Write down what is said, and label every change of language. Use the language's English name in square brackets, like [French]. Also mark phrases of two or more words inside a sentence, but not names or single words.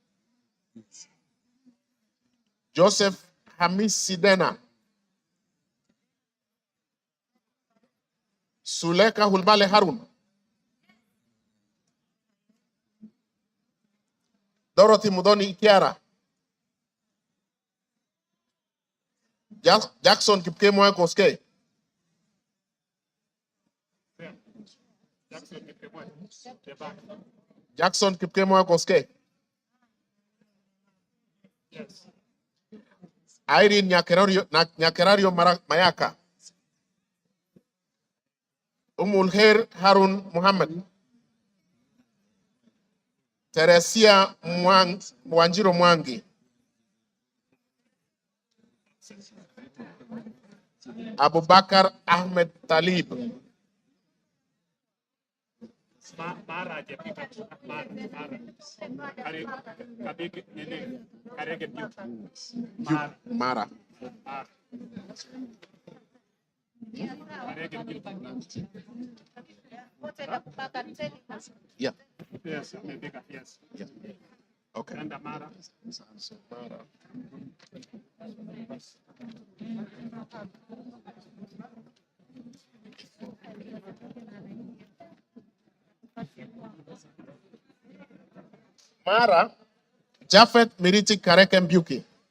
[English] Joseph Hamis Sidena. Suleka Hulbale Harun. Dorothy Mudoni Ikiara. Jackson Kipkemoy Koske. Jackson Kipkemoy Koske. Yes. Irene Nyakerario Mayaka. Umulher Harun Muhammad. Teresia Wanjiro Mwangi. Abubakar Ahmed Talib. Mara Jepika. Mara. Kabig Nene. Karege Mara. Mara. Yeah. Yes, yes. Yeah. Okay. And Mara. Mara Jafet Miriti Kareke Mbuki.